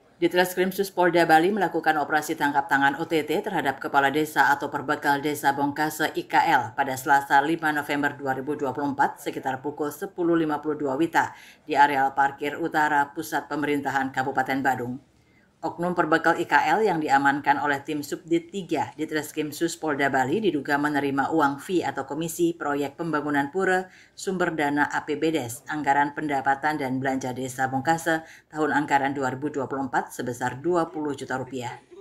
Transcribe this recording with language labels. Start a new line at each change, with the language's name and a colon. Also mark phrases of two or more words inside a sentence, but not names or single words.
Indonesian: Ditreskrimsus Polda Bali melakukan operasi tangkap tangan OTT terhadap Kepala Desa atau Perbekal Desa Bongkase IKL pada Selasa 5 November 2024 sekitar pukul 10.52 WITA di areal parkir utara Pusat Pemerintahan Kabupaten Badung. Oknum Perbekal IKL yang diamankan oleh tim Subdit 3 Ditreskrimsus Polda Bali diduga menerima uang fee atau komisi proyek pembangunan pura sumber dana APBDes Anggaran Pendapatan dan Belanja Desa Bongkase tahun anggaran 2024 sebesar 20 juta rupiah.